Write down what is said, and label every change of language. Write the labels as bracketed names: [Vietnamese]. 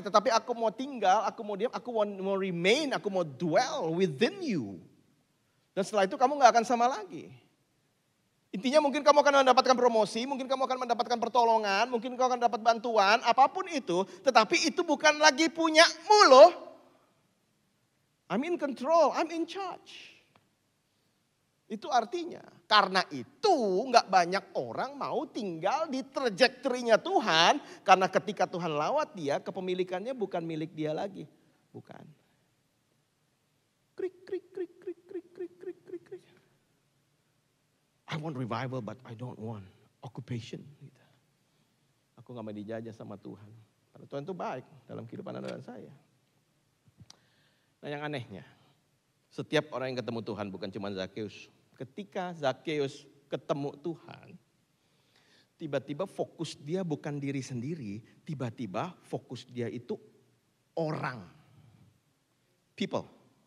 [Indonesian] Tetapi aku mau tinggal, aku mau diam, aku mau [English] remain, [Indonesian] aku mau [English] dwell within you. [Indonesian] Dan setelah itu kamu gak akan sama lagi. Intinya mungkin kamu akan mendapatkan promosi, mungkin kamu akan mendapatkan pertolongan, mungkin kamu akan dapat bantuan, apapun itu. Tetapi itu bukan lagi punyamu loh. [English] I'm in control, I'm in charge. [Indonesian] Itu artinya, karena itu gak banyak orang mau tinggal di trajectory-nya Tuhan. Karena ketika Tuhan lawat dia, kepemilikannya bukan milik dia lagi. Bukan. Krik, krik, krik, krik, krik, krik, krik, krik, krik. [English] I want revival but I don't want occupation. [Indonesian] Aku gak mau dijajah sama Tuhan. Karena Tuhan itu baik dalam kehidupan Anda dan saya. Nah yang anehnya, setiap orang yang ketemu Tuhan bukan cuma Zakheus. Ketika Zakheus ketemu Tuhan, tiba-tiba fokus dia bukan diri sendiri, tiba-tiba fokus dia itu orang. People.